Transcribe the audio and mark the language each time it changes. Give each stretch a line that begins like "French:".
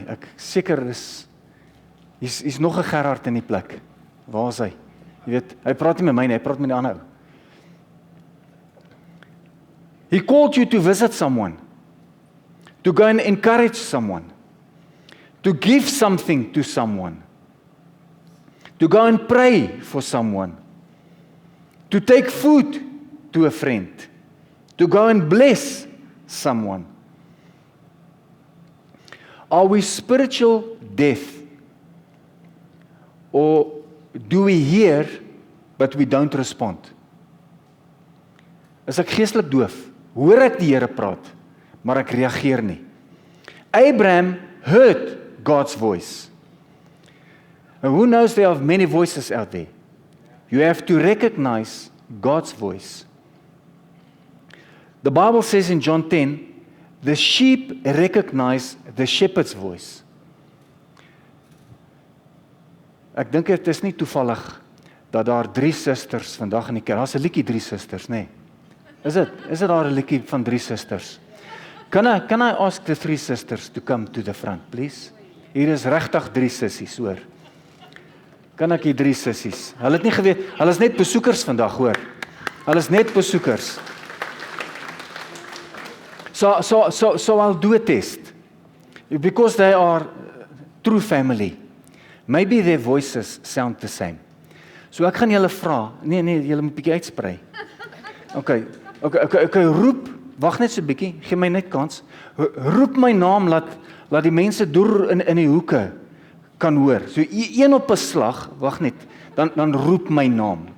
Afrikaans: Ek seker is nog 'n Gerard in die plek. Waar is hy? Jy weet, hy praat nie met my nie, hy praat met die ander ou.
English: He called you to visit someone, to go and encourage someone, to give something to someone, to go and pray for someone, to take food to a friend, to go and bless someone. Are we spiritual deaf? Or do we hear but we don't respond?
Afrikaans: Is ek geestelik doof? Hoor ek die Here praat, maar ek reageer nie.
English: Abraham heard God's voice. And who knows there are many voices out there? You have to recognize God's voice. The Bible says in John 10, the sheep recognize the shepherd's voice.
Afrikaans: Ek dink dit is nie toevallig dat daar 3 susters vandag in die kerk, daar's 'n liedjie 3 susters, nê? Is dit daar 'n liedjie van 3 susters?
English: Can I ask the 3 sisters to come to the front, please?
Afrikaans: Hier is regtig 3 sissies, hoor. Kan ek die 3 sissies? Hulle het nie geweet, hulle is net besoekers vandag, hoor. Hulle is net besoekers.
English: So I'll do a test. Because they are true family. Maybe their voices sound the same.
Afrikaans: So ek gaan julle vra. Nee, julle moet bietjie uitsprei. Okay, roep, wag net so bietjie, gee my net kans. Roep my naam, laat die mense deur in die hoeke kan hoor. So een op 'n slag, wag net, dan roep my naam.